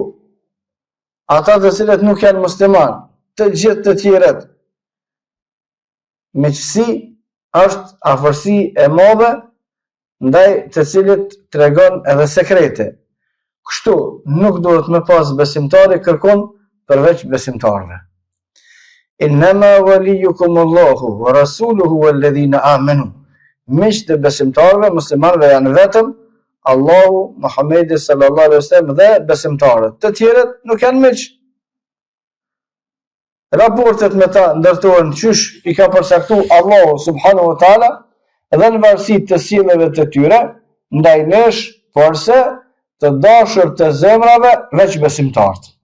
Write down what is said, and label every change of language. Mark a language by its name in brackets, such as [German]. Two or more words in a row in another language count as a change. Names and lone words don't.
[Albanian] Ata të cilët nuk janë musliman, të gjithë të tjerët. Miqësi është afërsi e madhe ndaj të cilit tregon edhe sekrete. Kështu nuk duhet me pas besimtari kërkon përveç besimtarve. [Arabic] إنما وليكم الله ورسوله والذين آمنوا. [Albanian] Miqtë e besimtarve, muslimanëve janë vetëm Allahu, Muhamedi [Arabic] صلى الله عليه وسلم [Albanian] dhe besimtarët. Të tjerët nuk janë miq. Raportet me ta ndërtohen qysh i ka përcaktuar Allahu [Arabic] سبحانه وتعالى, [Albanian] edhe në varësi të sjelljeve të tyre, ndaj nesh, porse të dashur të zemrave veç besimtarët.